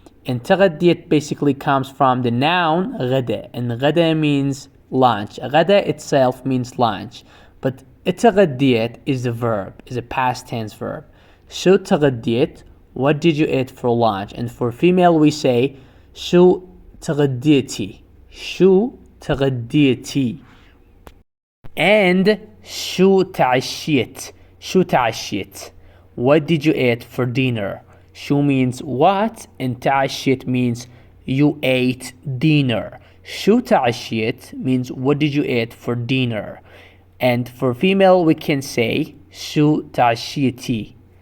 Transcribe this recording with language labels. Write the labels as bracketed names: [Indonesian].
[English] And تغديت basically comes from the noun غدا, and غدا means lunch. غدا itself means lunch, but تغديت is a verb, is a past tense verb. [Arabic] شو تغديت, [English] what did you eat for lunch? And for female we say [Arabic] شو تغديتي. شو تغديتي. And شو تعشيت. شو تعشيت, [English] what did you eat for dinner? شو means what, and تعشيت means you ate dinner. [Arabic] شو تعشيت [English] means what did you eat for dinner. And for female we can say [Arabic] شو تعشيتي.